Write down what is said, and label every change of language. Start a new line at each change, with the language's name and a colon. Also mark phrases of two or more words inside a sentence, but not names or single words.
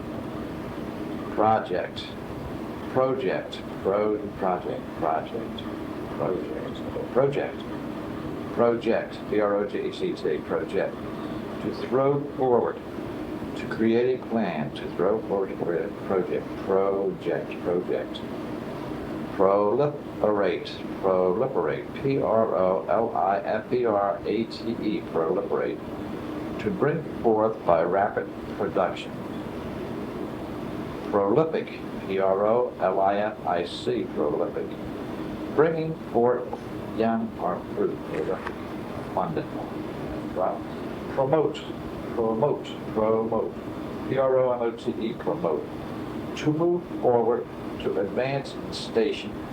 English: Project, project, project, project, project, project, project, P-R-O-J-E-C-T, project, to throw forward, to create a plan, to throw forward, to create a project, project, project. Proliferate, proliferate, P-R-O-L-I-F-E-R-A-T-E, proliferate, to bring forth by rapid production. Prolific, P-R-O-L-I-F-I-C, prolific, bringing forth young or fruit, abundant. Promote, promote, promote, P-R-O-M-O-T-E, promote, to move forward, to advance in station.